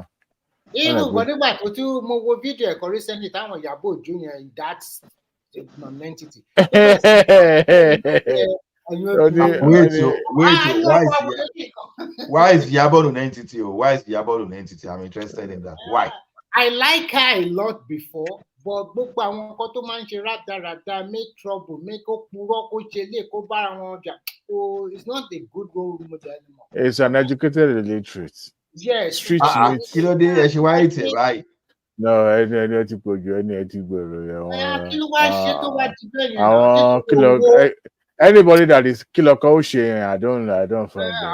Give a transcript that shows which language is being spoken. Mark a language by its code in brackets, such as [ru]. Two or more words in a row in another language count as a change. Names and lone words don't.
[en] Even whenever I do more video recently, time on Yabo Junior, that's an entity. Why is Yabo an entity? Why is Yabo an entity? I'm interested in that. Why? I like her a lot before, but [yo] gbogbo àwọn nǹkan tó máa ń ṣe rádaràda, [en] make trouble, [yo] make ó purọ́, kó ṣe lé, kó bára wọn jà. [en] Oh, it's not a good role model anymore. It's an educated illiterate. Yes. Street meat. Right. No, anybody that is Kiloko, I don't find